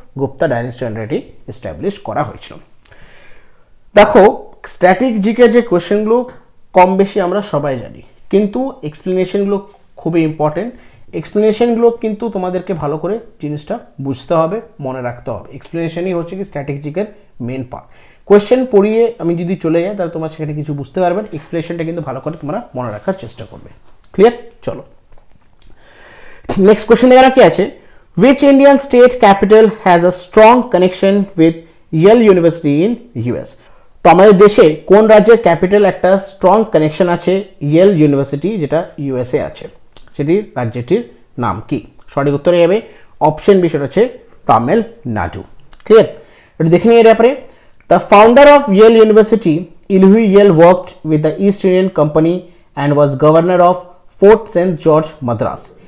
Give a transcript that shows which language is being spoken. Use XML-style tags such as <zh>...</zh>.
<bn>Gupta dynasty আন্ডারে এটি establish করা হয়েছিল। দেখো, স্ট্যাটিক জিকের যে কোয়েশ্চেনগুলো কম বেশি আমরা সবাই জানি, কিন্তু এক্সপ্লেনেশনগুলো খুবই ইম্পর্টেন্ট। এক্সপ্লেনেশনগুলো কিন্তু তোমাদেরকে ভালো করে জিনিসটা বুঝতে হবে, মনে রাখতে হবে। এক্সপ্লেনেশনই হচ্ছে কি স্ট্যাটিক জিকের মেন পার্ট। কোয়েশ্চেন পড়িয়ে আমি যদি চলে যাই তাহলে তোমরা সেখানে কিছু বুঝতে পারবে, এক্সপ্লেনেশনটা কিন্তু ভালো করে তোমরা মনে রাখার চেষ্টা করবে। ক্লিয়ার? চলো নেক্সট কোয়েশ্চেন এখানে কি আছে,</bn> <en>which Indian state capital has a strong connection with Yale University in US?</en> <bn>তো আমাদের দেশে কোন রাজ্যের ক্যাপিটাল একটা স্ট্রং কানেকশন আছে ইয়েল ইউনিভার্সিটি যেটা ইউএসএ আছে, সেটির রাজ্যটির নাম কি? সঠিক উত্তরে যাবে অপশন বি, সেটা হচ্ছে তামিলনাড়ু। ক্লিয়ার? এটা দেখে নিয়ে এর ব্যাপারে,</bn> <en>The founder of Yale University Elihu Yale worked with the East Indian company and was governor of Fort Saint George Madras.</en>